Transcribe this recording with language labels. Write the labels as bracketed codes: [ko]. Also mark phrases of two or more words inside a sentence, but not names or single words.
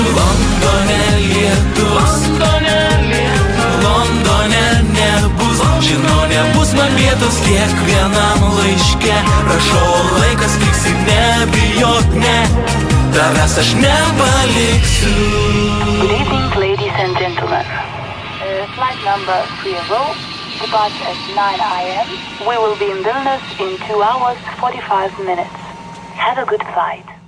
[lt] Londone lietus, Londone nebus, žinau, nebus man vietos kiekvienam laiške. Rašau, laikas tiksi, nebijok, ne. Tavęs aš nepaliksiu. [en] Good evening, ladies and gentlemen. Flight number 30 departs at 9 a.m. We will be in Vilnius in 2 hours 45 minutes. Have a good flight.